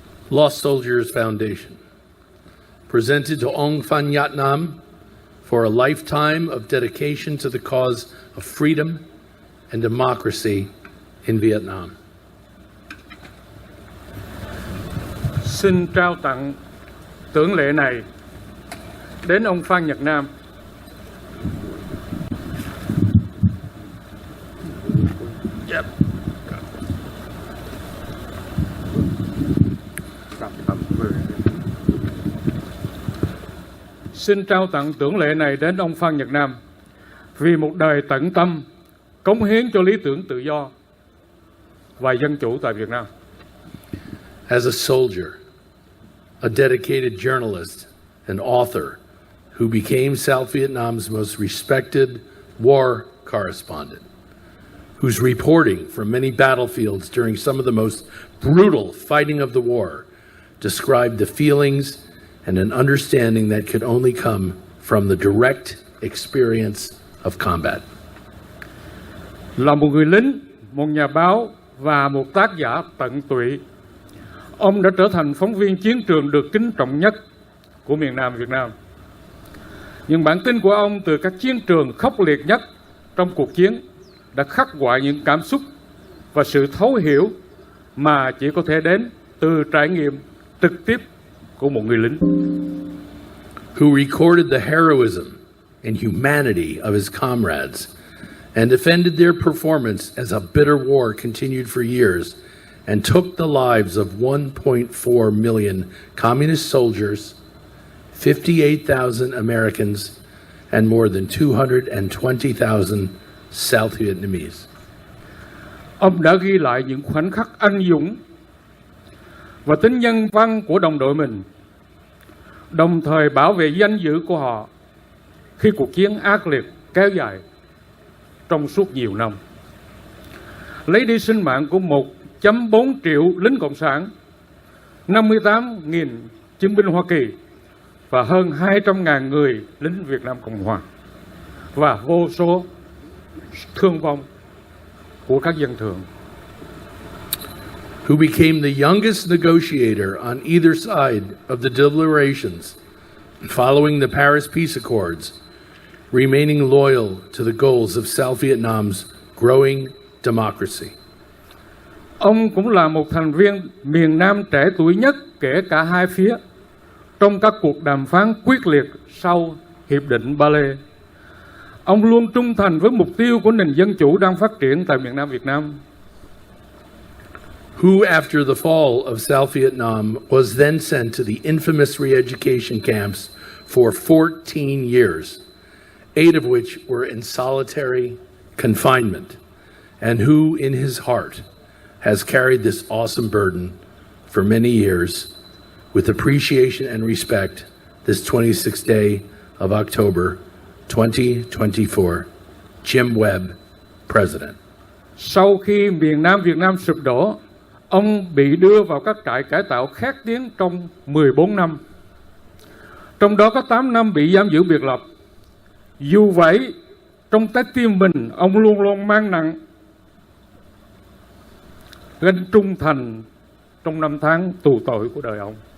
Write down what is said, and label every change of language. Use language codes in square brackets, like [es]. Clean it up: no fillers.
[en] Lost Soldiers Foundation, presented to Ong Phan Nhát Nam for a lifetime of dedication to the cause of freedom and democracy in Vietnam. [vi] Xin trao tặng tưởng lệ này đến ông Phan Nhật Nam. Xin trao tặng tưởng lệ này đến ông Phan Nhật Nam vì một đời tận tâm cống hiến cho lý tưởng tự do và dân chủ tại Việt Nam. [en] As a soldier, a dedicated journalist, an author who became South Vietnam's most respected war correspondent, whose reporting from many battlefields during some of the most brutal fighting of the war described the feelings and an understanding that could only come from the direct experience of combat. [vi] Là một người lính, một nhà báo và một tác giả tận tụy, ông đã trở thành phóng viên chiến trường được kính trọng nhất của miền Nam Việt Nam. Những bản tin của ông từ các chiến trường khốc liệt nhất trong cuộc chiến đã khắc họa những cảm xúc và sự thấu hiểu mà chỉ có thể đến từ trải nghiệm trực tiếp của một người lính. [en] Who recorded the heroism and humanity of his comrades and defended their performance as a bitter war continued for years and took the lives of 1.4 million communist soldiers, 58,000 Americans, and more than 220,000 South Vietnamese. [vi] Ông đã ghi lại những khoảnh khắc anh dũng và tính nhân văn của đồng đội mình, đồng thời bảo vệ danh dự của họ khi cuộc chiến ác liệt kéo dài trong suốt nhiều năm. Lấy đi sinh mạng của 1.4 triệu lính Cộng sản, 58.000 chiến binh Hoa Kỳ và hơn 200.000 người lính Việt Nam Cộng Hòa và vô số thương vong của các dân thường. [en] Who became the youngest negotiator on either side of the deliberations following the Paris Peace Accords, remaining loyal to the goals of South Vietnam's growing democracy. [vi] Ông cũng là một thành viên miền Nam trẻ tuổi nhất kể cả hai phía trong các cuộc đàm phán quyết liệt sau Hiệp định Ba Lê. Ông luôn trung thành với mục tiêu của nền dân chủ đang phát triển tại miền Nam Việt Nam. [en] Who, after the fall of South Vietnam, was then sent to the infamous re-education camps for 14 years, 8 of which were in solitary confinement, and who, in his heart, has carried this awesome burden for many years with appreciation and respect this 26th day of October 2024. Jim Webb, President. [vi] Sau khi miền Nam Việt Nam sụp đổ, ông bị đưa vào các trại cải tạo khét tiếng trong 14 năm. Trong đó có 8 năm bị giam giữ biệt lập. Dù vậy, trong trái tim mình, ông luôn luôn mang nặng gánh trung thành trong năm tháng tù tội của đời ông.